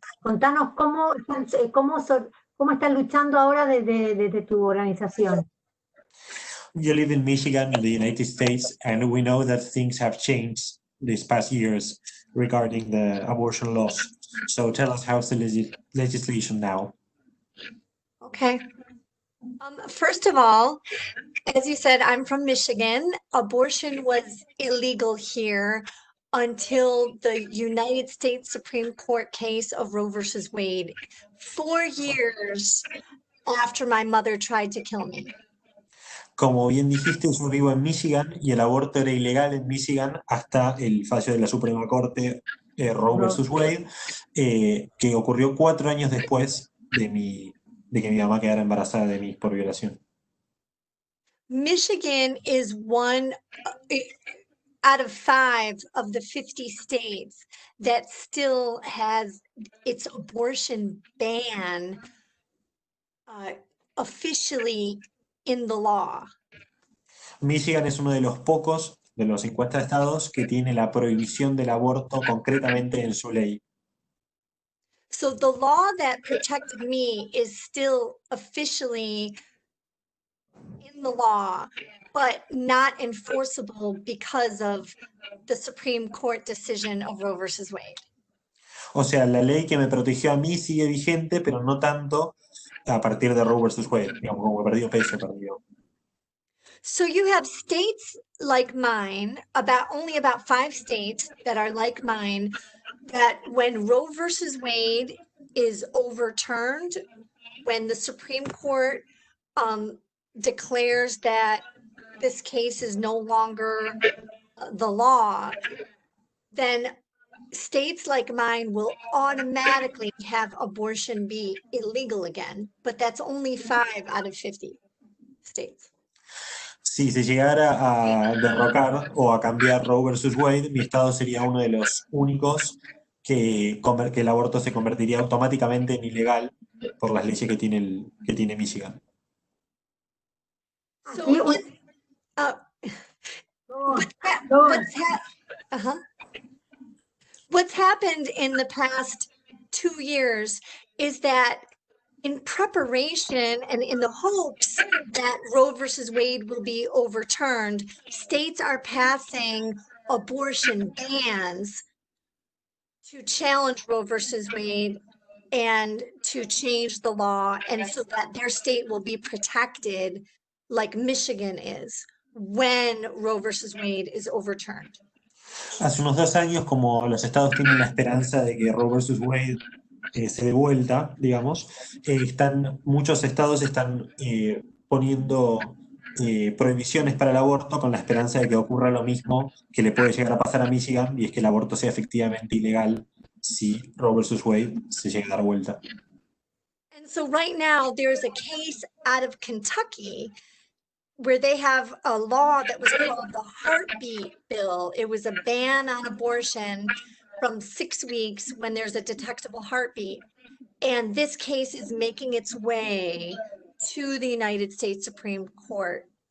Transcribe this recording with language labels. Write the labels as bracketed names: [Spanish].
[Spanish] Contanos cómo están luchando ahora desde tu organización. [English] You live in Michigan, in the United States, and we know that things have changed these past years regarding the abortion laws. So tell us how's the legislation now? Okay. First of all, as you said, I'm from Michigan. Abortion was illegal here until the United States Supreme Court case of Roe versus Wade, 4 years after my mother tried to kill me. [Spanish] Como bien dijiste, yo vivo en Michigan y el aborto era ilegal en Michigan hasta el fallo de la Suprema Corte Roe versus Wade, que ocurrió 4 años después de que mi mamá quedara embarazada de mí por violación. [English] Michigan is one out of 5 of the 50 states that still has its abortion ban officially in the law. [Spanish] Michigan es uno de los pocos de los 50 estados que tiene la prohibición del aborto concretamente en su ley. [English] So the law that protected me is still officially in the law, but not enforceable because of the Supreme Court decision of Roe versus Wade. [Spanish] O sea, la ley que me protegió a mí sigue vigente, pero no tanto a partir de Roe versus Wade. Digamos, como perdió peso, perdió. [English] So you have states like mine, only about 5 states that are like mine, that when Roe versus Wade is overturned, when the Supreme Court declares that this case is no longer the law, then states like mine will automatically have abortion be illegal again. But that's only 5 out of 50 states. [Spanish] Si se llegara a derrocar o a cambiar Roe versus Wade, mi estado sería uno de los únicos que el aborto se convertiría automáticamente en ilegal por las leyes que tiene Michigan. [English] So [Spanish] Aquí [English] what's happened in the past 2 years is that in preparation and in the hopes that Roe versus Wade will be overturned, states are passing abortion bans to challenge Roe versus Wade and to change the law, and so that their state will be protected like Michigan is when Roe versus Wade is overturned. [Spanish] Hace unos 2 años, como los estados tienen la esperanza de que Roe versus Wade se dé vuelta, digamos, muchos estados están poniendo prohibiciones para el aborto con la esperanza de que ocurra lo mismo que le puede llegar a pasar a Michigan, y es que el aborto sea efectivamente ilegal si Roe versus Wade se llega a dar vuelta. [English] And so right now there's a case out of Kentucky where they have a law that was called the heartbeat bill. It was a ban on abortion from 6 weeks when there's a detectable heartbeat. And this case is making its way to the United States Supreme Court.